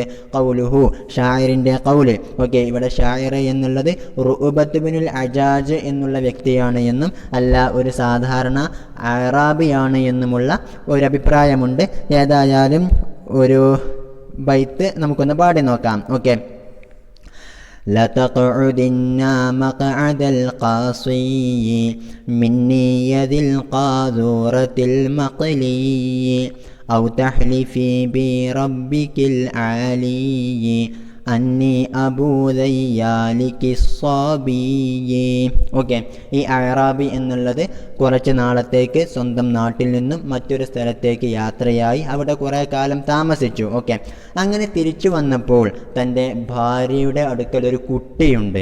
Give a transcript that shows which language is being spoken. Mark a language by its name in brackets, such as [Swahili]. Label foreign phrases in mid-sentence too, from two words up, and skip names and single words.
[Malayalam] ഖൗലുഹു, ഷായറിൻ്റെ ഖൗല്. ഓക്കെ, ഇവിടെ ഷായർ എന്നുള്ളത് റുഅബത്ത് ബിനുൽ അജാജ് എന്നുള്ള വ്യക്തിയാണ് എന്നും അല്ല ഒരു സാധാരണ അറാബിയാണ് എന്നുമുള്ള ഒരു അഭിപ്രായമുണ്ട്. ഏതായാലും ഒരു ബൈത്ത് നമുക്കൊന്ന് പാടി നോക്കാം. ഓക്കെ, [Arabic] لتقعدن مقعد القاصي مني ذي القاذورة المقلي أو تحلفي بربك العالي أني أبو ذيالك الصبي. [Malayalam] ഓക്കെ, ഈ അറാബി എന്നുള്ളത് കുറച്ച് നാളത്തേക്ക് സ്വന്തം നാട്ടിൽ നിന്നും മറ്റൊരു സ്ഥലത്തേക്ക് യാത്രയായി അവിടെ കുറേ കാലം താമസിച്ചു. ഓക്കെ, അങ്ങനെ തിരിച്ചു വന്നപ്പോൾ തൻ്റെ ഭാര്യയുടെ അടുക്കൽ ഒരു കുട്ടിയുണ്ട്.